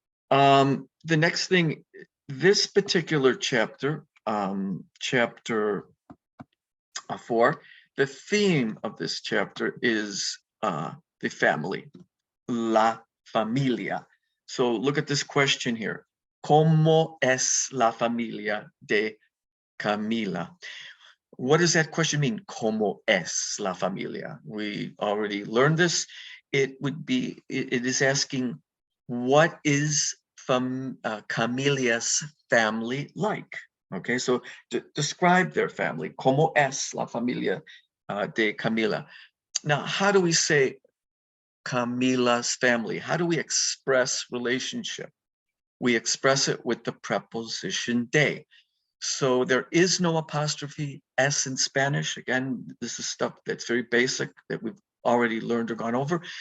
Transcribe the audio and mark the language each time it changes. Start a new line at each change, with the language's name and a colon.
English: The next thing, this particular chapter, chapter 4, the theme of this chapter is the family,
Spanish: la familia.
English: So look at this question here.
Spanish: ¿Cómo es la familia de Camila?
English: What does that question mean?
Spanish: ¿Cómo es la familia?
English: We already learned this. It is asking, what is Camila's family like? Okay, so describe their family.
Spanish: ¿Cómo es la familia de Camila?
English: Now, how do we say Camila's family? How do we express relationship? We express it with the preposition de. So there is no apostrophe S in Spanish. Again, this is stuff that's very basic that we've already learned or gone over.